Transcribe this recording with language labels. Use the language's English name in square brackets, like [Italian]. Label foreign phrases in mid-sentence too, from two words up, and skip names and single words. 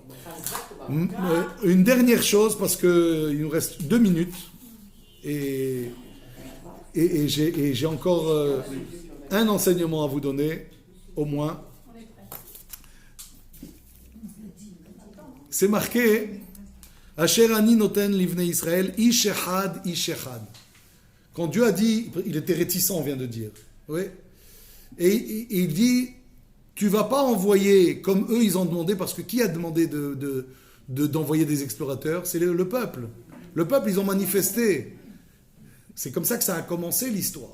[French] Une dernière chose, parce qu'il nous reste 2 minutes, et j'ai encore un enseignement à vous donner, au moins. C'est marqué [Hebrew] אשר אני נותן לבני ישראל, איש אחד, איש אחד. [French] Quand Dieu a dit, il était réticent, on vient de dire. Oui. Et il dit, tu ne vas pas envoyer, comme eux ils ont demandé, parce que qui a demandé d'envoyer des explorateurs? C'est le peuple. Le peuple, ils ont manifesté. C'est comme ça que ça a commencé l'histoire.